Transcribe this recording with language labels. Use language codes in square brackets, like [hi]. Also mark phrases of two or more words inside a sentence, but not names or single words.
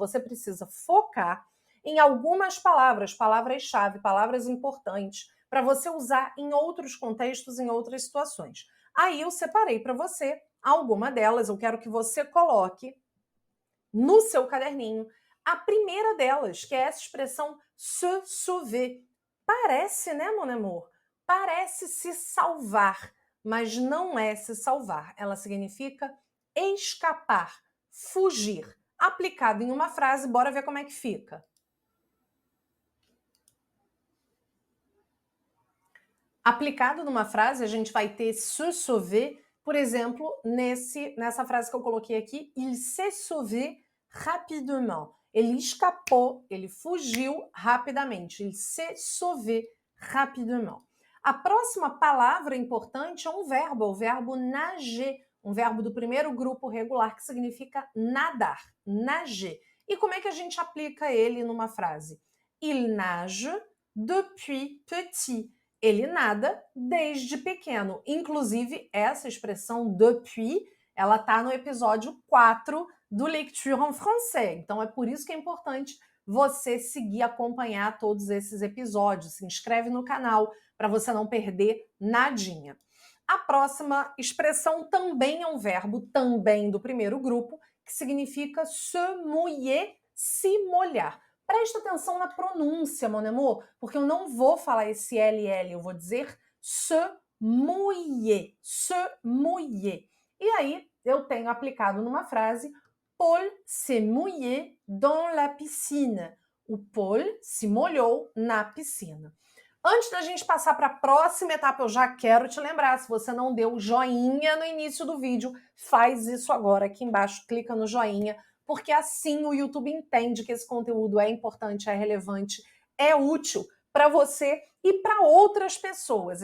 [pt] Você precisa focar em algumas palavras, palavras-chave, palavras importantes, para você usar em outros contextos, em outras situações. Aí eu separei para você alguma delas, eu quero que você coloque no seu caderninho a primeira delas, que é essa expressão [fr] se sauver. [pt] Parece, né, [fr] mon amour? [pt] Parece se salvar, mas não é se salvar. Ela significa escapar, fugir. Aplicado em uma frase, bora ver como é que fica. Aplicado numa frase, a gente vai ter [fr] se sauver, [pt] por exemplo, nessa frase que eu coloquei aqui, [fr] il s'est sauvé rapidement. [pt] Ele escapou, ele fugiu rapidamente. [fr] Il s'est sauvé rapidement. [pt] A próxima palavra importante é um verbo, o verbo nager. um verbo do primeiro grupo regular que significa nadar, nager. E como é que a gente aplica ele numa frase? [fr] Il nage depuis petit. [pt] Ele nada desde pequeno. Inclusive, essa expressão depuis, ela está no episódio 4 do Lecture en Français. Então, é por isso que é importante você seguir, acompanhar todos esses episódios. Se inscreve no canal para você não perder nadinha. A próxima expressão também é um verbo, também do primeiro grupo, que significa [fr] se mouiller, [pt] se molhar. Presta atenção na pronúncia, [fr] mon amour, [pt] porque eu não vou falar esse LL, eu vou dizer [fr] se mouiller, se mouiller. [pt] E aí eu tenho aplicado numa frase, [fr] Paul s'est mouillé dans la piscine. [pt] O Paul se molhou na piscina. Antes da gente passar para a próxima etapa, eu já quero te lembrar, se você não deu joinha no início do vídeo, faz isso agora aqui embaixo, clica no joinha, porque assim o YouTube entende que esse conteúdo é importante, é relevante, é útil para você e para outras pessoas.